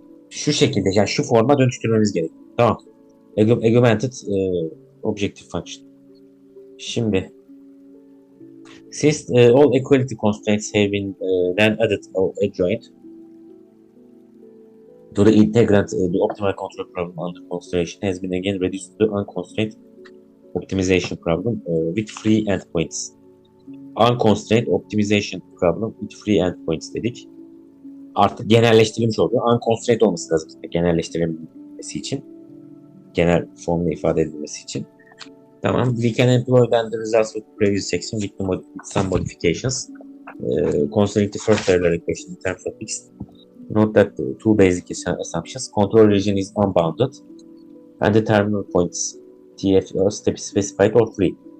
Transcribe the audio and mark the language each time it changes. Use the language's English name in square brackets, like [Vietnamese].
[Turkish] Şu şekilde, yani şu forma dönüştürmemiz gerekiyor. [English] Tamam. Augmented Objective Function. Şimdi since all equality constraints have been then added or adjoined to the integrand, the optimal control problem under consideration has been again reduced to unconstrained optimization problem with free endpoints. Unconstrained optimization problem with free endpoints dedik. [Turkish] Artık genelleştirilmiş oluyor. Unconstrained olması lazım genelleştirilmesi için. Genel formda ifade edilmesi için. Tamam. [English] We can employ then the results of the previous section with some modifications. Considering the first parallel equation in terms of x, note that the two basic assumptions. Control region is unbounded and the terminal points TF are specified or free.